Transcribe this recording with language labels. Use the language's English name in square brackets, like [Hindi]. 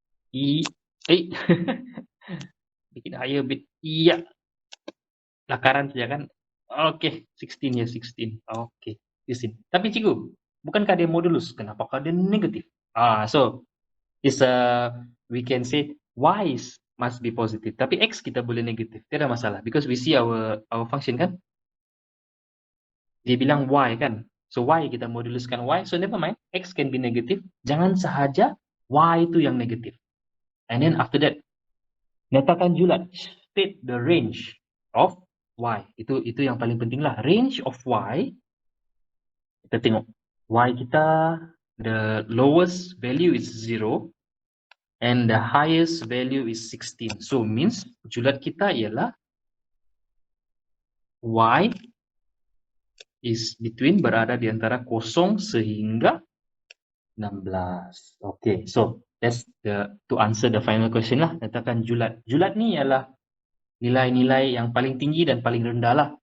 [English] Make it higher a bit. Yeah. [Malay] Lakaran saja kan. Okay, 16 ya, 16. Okay, 16. Tapi cikgu, bukankah dia modulus? Kenapakah dia negatif? [English] So is we can say y must be positive. [Malay] Tapi x kita boleh negatif. Tidak ada masalah [English] because we see our function [Malay] kan. Dia bilang y kan. [English] So y [Malay] kita moduluskan [English] y. So never mind, x can be negative. [Malay] Jangan sahaja y itu yang negatif. [English] And then after that, [Malay] nyatakan julat, [English] state the range of y. [Malay] Itu yang paling penting lah. [English] Range of y. [Malay] Kita tengok y kita, [English] the lowest value is 0 and the highest value is 16. So means [Malay] julat kita ialah y [English] is between, [Malay] berada di antara 0 sehingga 16. [English] Okay, so that's to answer the final question lah. [Malay] Nyatakan julat. Julat ni ialah nilai-nilai yang paling tinggi dan paling rendah lah.